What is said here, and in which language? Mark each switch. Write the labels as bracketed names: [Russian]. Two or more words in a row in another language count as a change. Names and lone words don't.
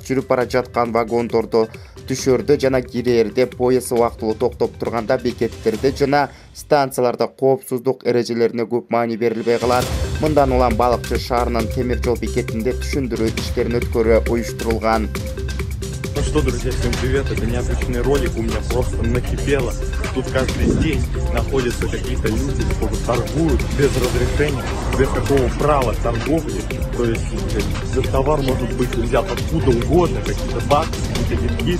[Kyrgyz] Жүрүп бара жаткан вагондорду түшөрдө жана кирээрде поезд убактылуу токтоп турганда бекеттерде жана станцияларда коопсуздук эрежелерине көп маани берилбей калат. Мындан улам Балыкчы шаарынын темир жол бекетинде түшүндүрүү иштерин өткөрүү уюштурулган. [Russian] Ну что, друзья, всем привет, это необычный ролик, у меня просто накипело. Тут каждый день находятся какие-то люди, торгуют без разрешения, без какого права торговли. То есть товар может быть взят откуда угодно, какие-то баксы, какие-то витки.